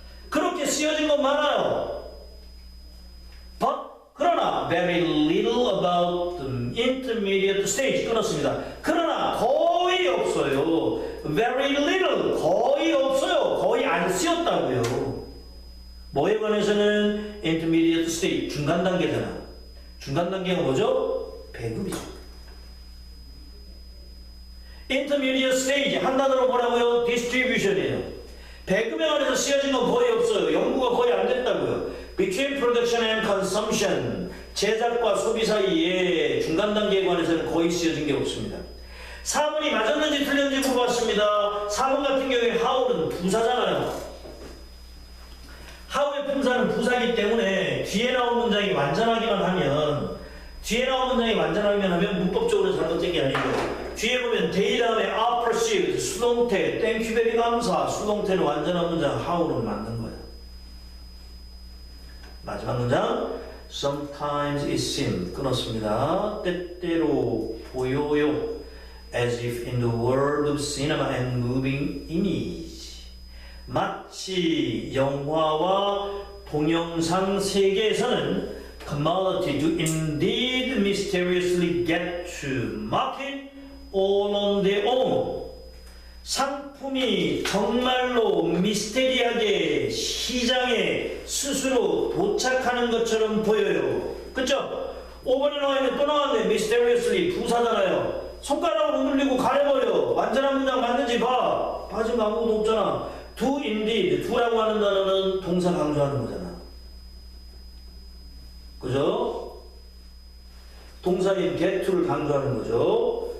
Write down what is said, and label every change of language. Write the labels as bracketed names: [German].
[Korean] 그렇게 쓰여진 건 많아요. [English] But [Korean] 그러나 [English] very little about the intermediate stage. [Korean] 끊었습니다. 그러나 거의 없어요. [English] very little, [Korean] 거의 없어요. 거의 안 쓰였다고요. 뭐에 관해서는 [English] intermediate stage, [Korean] 중간 단계잖아. 중간 단계가 뭐죠? 배급이죠. [English] intermediate stage [Korean] 한 단어로 뭐라고요? distribution이에요. 배급에 관해서 쓰여진 건 거의 없어요. 연구가 거의 안 됐다고요. [English] Between production and consumption, [Korean] 제작과 소비 사이에 중간 단계에 관해서는 거의 쓰여진 게 없습니다. 4번이 맞았는지 틀렸는지 물어봤습니다. 4번 같은 경우에 how는 부사잖아요. how의 품사는 부사이기 때문에 뒤에 나온 문장이 완전하기만 하면 뒤에 나온 문장이 완전하면 하면 문법적으로 잘못된 게 아니고 뒤에 보면 they 다음에 [English] are perceived [Korean] 수동태 땡큐 베리 감사 수동태는 완전한 문장 how로 만든 거야. 마지막 문장 [English] sometimes it seems [Korean] 끊었습니다. 때때로 보여요 [English] as if in the world of cinema and moving image [Korean] 마치 영화와 동영상 세계에서는 [English] commodity to indeed mysteriously get to market all on their own [Korean] 상품이 정말로 미스테리하게 시장에 스스로 도착하는 것처럼 보여요. 그쵸? 5번에 나와있는 또 나왔네. mysteriously 부사잖아요. 손가락으로 누르고 가려버려. 완전한 문장 맞는지 봐. 빠진 거 아무것도 없잖아. [English] do indeed [Korean] do라고 하는 단어는 동사 강조하는 거잖아. 그죠? 동사인 get to를 강조하는 거죠.